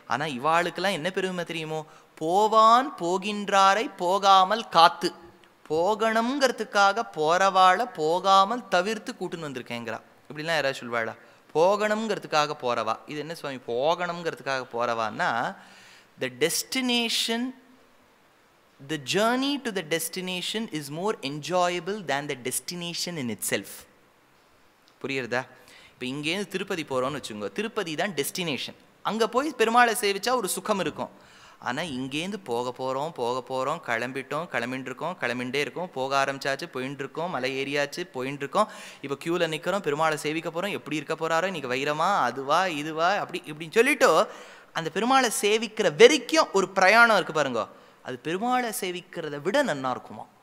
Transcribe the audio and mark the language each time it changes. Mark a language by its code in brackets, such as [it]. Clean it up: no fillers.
[ta] ஆனால் இவாளுக்கெல்லாம் என்ன பெருமை தெரியுமோ, போவான் போகின்றாரை போகாமல் காத்து. போகணுங்கிறதுக்காக போகிறவாளை போகாமல் தவிர்த்து கூட்டுன்னு வந்திருக்கேங்கிறா. இப்படிலாம் யாராவது சொல்வாளா? போகணுங்கிறதுக்காக போகிறவா. இது என்ன சுவாமி போகணுங்கிறதுக்காக போகிறவான்னா, [en] the destination, the journey to the destination is more enjoyable than the destination in itself. [ta] புரியுறதா? இப்போ இங்கேருந்து திருப்பதி போகிறோன்னு வச்சுக்கோங்க, திருப்பதி தான் டெஸ்டினேஷன். அங்கே போய் பெருமாளை சேவிச்சா ஒரு சுகம் இருக்கும். ஆனால் இங்கேருந்து போக போகிறோம், கிளம்பிகிட்டே இருக்கோம், போக ஆரம்பிச்சாச்சு, போயின்னு இருக்கோம், மலை ஏறியாச்சு, போயின்னு இருக்கோம், இப்போ க்யூவில் நிற்கிறோம், பெருமாளை சேவிக்க போகிறோம், எப்படி இருக்க போகிறாரோ, இன்றைக்கி வைரமா அதுவா இதுவா அப்படி இப்படின்னு சொல்லிவிட்டு அந்த பெருமாளை சேவிக்கிற வரைக்கும் ஒரு பிரயாணம் இருக்குது பாருங்க, அது பெருமாளை சேவிக்கிறத விட நன்னா இருக்குமா.